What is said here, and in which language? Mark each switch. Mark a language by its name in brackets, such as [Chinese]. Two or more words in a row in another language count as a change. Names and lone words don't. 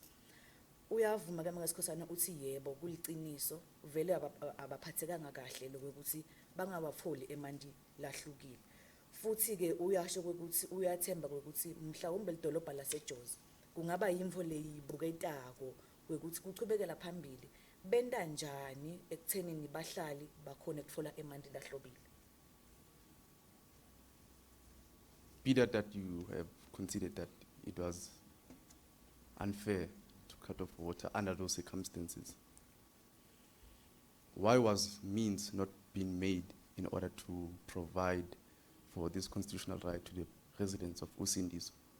[Swati] Uyavuma ke mangasikhosana uthi yebo kuliciniso vele abaphathekanga kahle lokuthi bangawatfoli emanti lahlukile. Futhi ke uyasho ukuthi uyathemba ukuthi mhlawumbe lidolobha laseJozi kungaba yimvo leyibuketako ukuthi kuchubekela phambili benda njani ekuthenini bahlali bakhona ukutfola emanti lahlobile. [English] Be that you have considered that it was unfair to cut off water under those circumstances, why was means not being made in order to provide for this constitutional right to the residents of Usindiso?